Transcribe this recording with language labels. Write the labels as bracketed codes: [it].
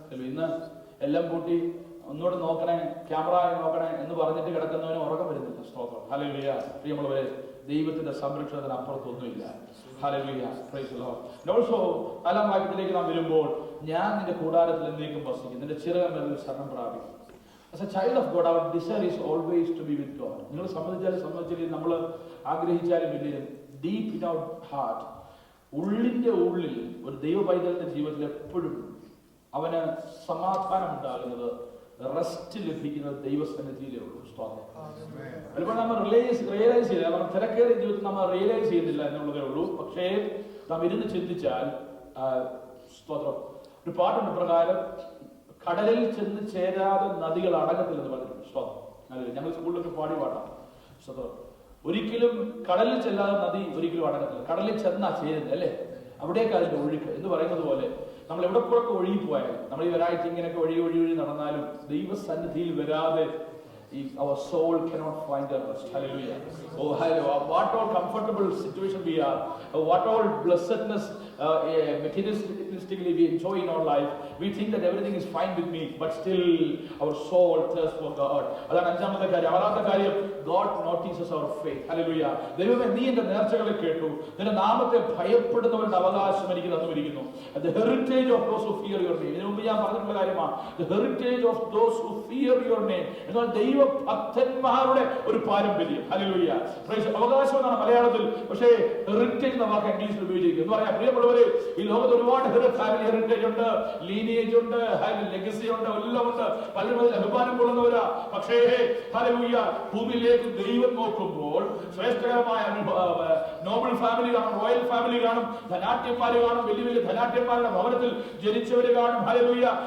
[ml] ഇന്ന് എല്ലാം കൂട്ടി ഒന്നുകൂടെ നോക്കണേ, ക്യാമറ നോക്കണേ എന്ന് പറഞ്ഞിട്ട് കിടക്കുന്നവന് ഉറക്കം വരുന്നില്ല. സ്തോത്രം. ഹല്ലേലൂയ. പ്രിയമുള്ളവരെ, ദൈവത്തിന്റെ സംരക്ഷണത്തിന് അപ്പുറത്തൊന്നുമില്ല. Hallelujah. [en] Praise the Lord. [ml] Also 4-ാം വാക്യത്തിലേക്ക് നാം വരുമ്പോൾ, ഞാൻ നിന്റെ കൂടാരത്തിൽ എന്നേക്കും വസിക്കും, നിന്റെ ചിറകമേൽ ശരണം പ്രാപിക്കും. [en] As a child of God, our desire is always to be with God. [ml] നിങ്ങൾ സംബന്ധിച്ചാലും നമ്മൾ ആഗ്രഹിച്ചാലും ഇല്ലെങ്കിലും [en] deep in our heart, [ml] ഉള്ളിന്റെ ഉള്ളിൽ ഒരു ദൈവ പൈതലിന്റെ ജീവിതത്തിൽ എപ്പോഴും അവന് സമാധാനം ഉണ്ടാകുന്നത്, റെസ്റ്റ് ലഭിക്കുന്നത് ദൈവസന്നിധിയിലേ ഉള്ളൂ. സ്തോത്രം. പലപ്പോഴും നമ്മൾ റിയലൈസ് ചെയ്യില്ല, നമ്മൾ തിരക്കേറിയ ജീവിതത്തിൽ നമ്മൾ റിയലൈസ് ചെയ്യുന്നില്ല എന്നുള്ളതേ ഉള്ളൂ. പക്ഷേ നാം ഇരുന്ന് ചിന്തിച്ചാൽ, സ്തോത്രം, ഒരു പാട്ടുണ്ട് പ്രകാരം, കടലിൽ ചെന്ന് ചേരാതെ നദികൾ അടങ്ങത്തില്ലെന്ന് പറഞ്ഞിട്ടുണ്ട്. സ്തോത്രം. ഞങ്ങൾ സ്കൂളിലൊക്കെ പാടി പാടാം. സ്തോത്രം. ഒരിക്കലും കടലിൽ ചെല്ലാതെ നദി ഒരിക്കലും അടങ്ങത്തില്ല. കടലിൽ ചെന്നാ ചേരുന്നത് അല്ലേ, അവിടേക്ക് അതിന്റെ ഒഴുക്ക് എന്ന് പറയുന്നത് പോലെ നമ്മൾ എവിടെ കൂടെ ഒഴുകി പോയാലും, നമ്മൾ ഈ ഒരാഴ്ച ഇങ്ങനെയൊക്കെ ഒഴുകി നടന്നാലും ദൈവസന്നിധിയിൽ വരാതെ [en] our soul cannot find a rest. Hallelujah. Oh, hallelujah. What all comfortable situation we are, what all blessedness materialistically we enjoy in our life. We think that everything is fine with me, but still our soul thirsts for God. [ml] അതാണ് അഞ്ചാമത്തെ കാര്യം. ആറാമത്തെ കാര്യം, [en] God notices our faith. Hallelujah. [ml] ദൈവമേ, നീ എന്റെ നേർച്ചകളെ കേട്ടു, നിന്റെ നാമത്തെ ഭയപ്പെടുന്നവരുടെ അവകാശം എനിക്ക് തന്നിരിക്കുന്നു. [en] The heritage of those who fear your name. [ml] ഇതിനു മുമ്പ് ഞാൻ പറഞ്ഞിട്ടുള്ള കാര്യമാണ്. [en] The heritage of those who fear your name. [ml] എന്നാൽ ദൈവഭക്തന്മാരുടെ ഒരു പാരമ്പര്യം. ഹല്ലേലൂയ. അവകാശം എന്നാണ് മലയാളത്തിൽ, പക്ഷേ ഹെറിറ്റേജ് എന്ന വാക്ക് ഇംഗ്ലീഷിൽ ഉപയോഗിച്ചിരിക്കുന്നു. എന്ന് പറയാം, പ്രിയമുള്ളവരെ, ഈ ലോകത്ത് ഒരുപാട് ഫാമിലി ഹെറിറ്റേജ് ഉണ്ട്, ലീനിയേജ് ഉണ്ട്, ലെഗസി ഉണ്ട്, എല്ലാം ഉണ്ട്. പലരും അതിൽ അഭിമാനം കൊള്ളുന്നവരാ. പക്ഷേ ഹല്ലേലൂയ, ഭൂമിയിലേക്ക് ദൈവം നോക്കുമ്പോൾ ശ്രേഷ്ഠകരമായ നോബിൾ ഫാമിലി കാണും, റോയൽ ഫാമിലി കാണും, ധനാട്യന്മാര് കാണും, വലിയ വലിയ ധനാട്യന്മാരുടെ ഭവനത്തിൽ ജനിച്ചവര് കാണും. ഹല്ലേലൂയ.